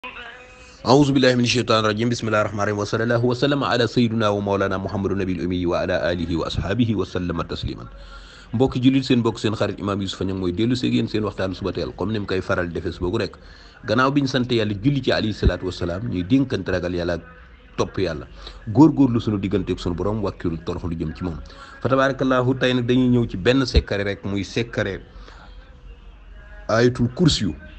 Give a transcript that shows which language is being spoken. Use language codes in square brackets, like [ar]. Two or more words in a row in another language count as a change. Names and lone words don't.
[ar] أعوذ بالله من الشيطان الرجيم بسم الله الرحمن الرحيم وصلى الله وسلم على سيدنا ومولانا محمد النبي الأمي وعلى آله وأصحابه وسلم تسليما [wo] mbokki jullit seen mbokk seen xarit imam Youssoupha Niang mooy dellu seeg yéen seen waxtaanu suba teel comme ni mu koy faral defee suba gu nekk gannaaw bi ñu sant yàlla julli ci [ar] عليه الصلاة والسلام [wo] ñuy dénkante ragal yàlla ak topp yàlla góorgóorlu sunu digganteeg sunu borom wàkkilu toroxlu jëm ci moom fa tabarakallahu tey nag dañuy ñëw ci benn sekkare rek muy sekkare ayatul kursi